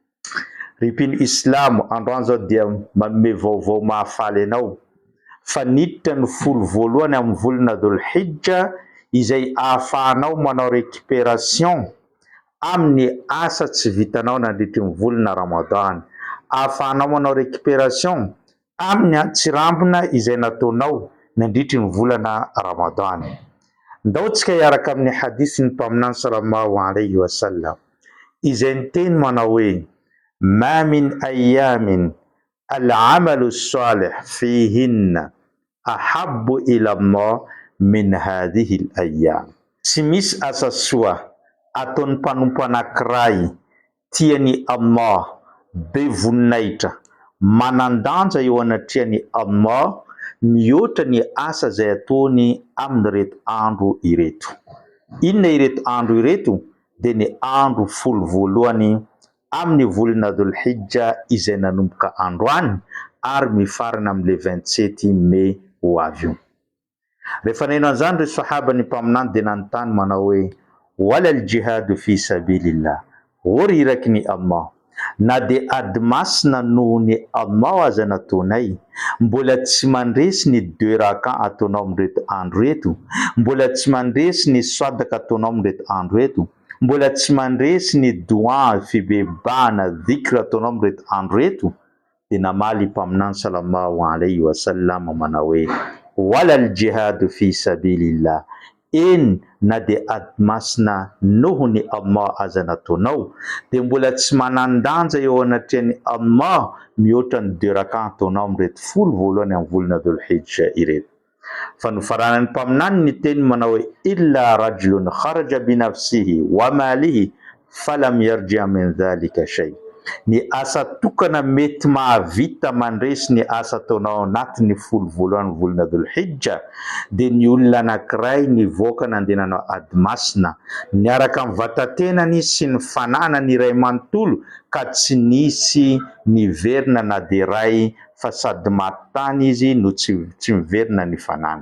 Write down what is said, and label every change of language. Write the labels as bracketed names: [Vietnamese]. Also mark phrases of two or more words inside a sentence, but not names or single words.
[Malagasy] Ripiny Islamo, androany zao dia manome vaovao mahafaly anao fa niditra ny folo voalohany amin'ny volana Dhul-Hijja izay ahafahanao manao récupération amin'ny asa tsy vitanao nandritry ny volana Ramadan. Ahafahanao manao récupération amin'ny antsirambina izay nataonao nandritry ny volana Ramadan. Ndaontsika hiaraka amin'ny hadithy ny mpaminany [Arabic] صلى الله عليه وسلم [Malagasy] izay niteny manao hoe [Arabic] ما من أيام العمل الصالح فيهن أحب إلى الله من هذه الأيام. [Malagasy] Tsy misy asa soa ataon'ny mpanompo anankiray tiany Allah, be voninahitra, manandanja eo anatriany Allah mihoatra ny asa zay ataony amin'ny reto andro ireto. Inona ireto andro ireto? Dia ny andro folo voalohany amin'ny volana Dhul-Hijja izay nanomboka androany ary mifarana amin'ny 27 Mai ho avy io. Rehefa neno an'izany ry sahaba ny mpaminany dia nanontany manao hoe [Arabic] ولا الجهاد في سبيل الله, [Malagasy] ory iraky ny Allah, na dia ady masina noho ny Allah aza nataonay, mbola tsy mandresy ny 2 raka ataonao amin'reto andro reto, mbola tsy mandresy ny sadaka ataonao amin'reto andro reto, mbola tsy mandresy ny doa fibebahana dhikra ataonao amin'reto andro reto. Dia namaly mpaminany [Arabic] صلى الله عليه وسلم [Malagasy] manao hoe [Arabic] ولا الجهاد في سبيل الله, [Malagasy] eny na dia ady masina noho ny Allah aza nataonao dia mbola tsy manandanja eo anatriany Allah mihoatra ny 2 raka ataonao amin'reto folo voalohany amin'ny volana Dhul-Hijja ireto. Fa nofaranany mpaminany ny teny manao hoe [Arabic] إلا رجل خرج بنفسه وماله فلم يرجع من ذلك شيء. [Malagasy] Ny asa tokana mety mahavita mandresy ny asa ataonao anatin'ny folo voalohany volana Dhul-Hijja dia ny olona anankiray nivoaka nandeha nanao ady masina niaraka amin'ny vatantenany sy ny fananany iray manontolo ka tsy nisy niverina na dia ray fa sady matany izy no tsy miverina ny fanany.